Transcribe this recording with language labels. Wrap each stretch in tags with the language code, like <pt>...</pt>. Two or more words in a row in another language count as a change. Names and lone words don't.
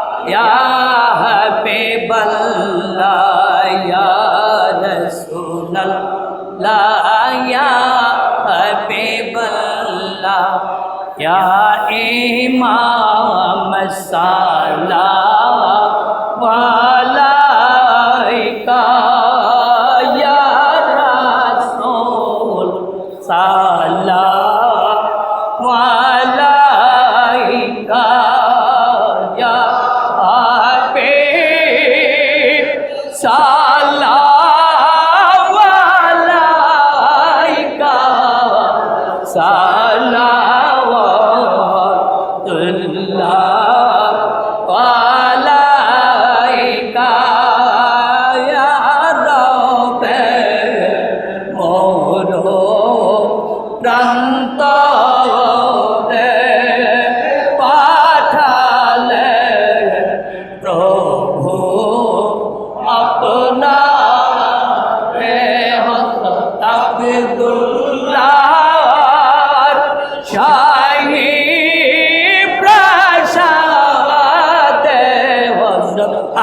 <ar>يا حبيب الله يا رسول الله يا حبيب الله يا إمام صلى الله عليك يا رسول صلى الله عليك يا حبيب صلى الله عليك صلى الله عليك يا ربي</ar> <bn>মোর প্রান্তরে পাঠালে প্রভু আপনারে হযরত আব্দুল্লাহর শাহী প্রাসাদে হযরত</bn>